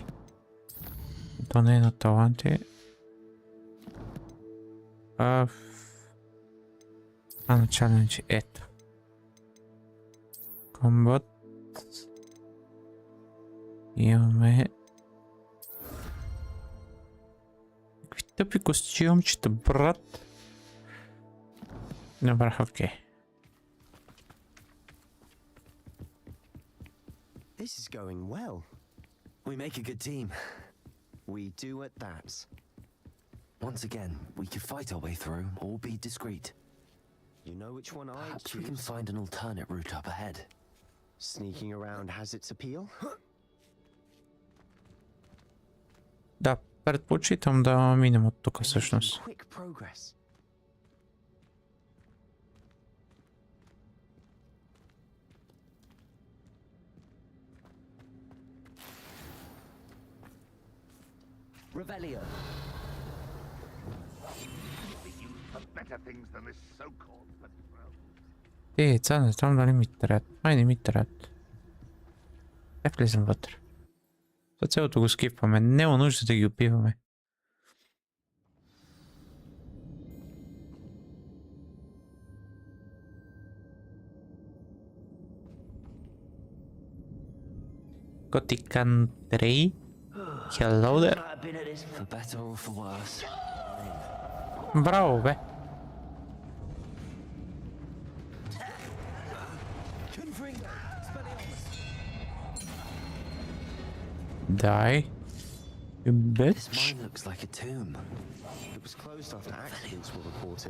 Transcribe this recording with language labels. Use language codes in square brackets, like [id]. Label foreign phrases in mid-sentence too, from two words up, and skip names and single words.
[bg] То не е на таланти. На чаленджи. Ето. Комбат. Имаме... Какви тъпи костюмчета, брат. Добре, окей. [en] This is going well. We make a good team. We do at that. Once again, we could fight our way through or be discreet. You know which one I Perhaps choose? we can find an alternate route up ahead. Sneaking around has its appeal. [bg] Да, предпочитам да минем от тук всъщност. [en] Quick progress. Revelio. Better things than this so-called patrol. [bg] Не знам дали ми трябват. Май не ми трябват. Как влизам вътре? За цялото го скипваме. Няма нужда да ги убиваме. [en] Gothic Country. Hello there. For better or for worse. [bg] Браво, бе. [en] Die. You bitch. This mine looks like a tomb. It was closed after accidents were reported.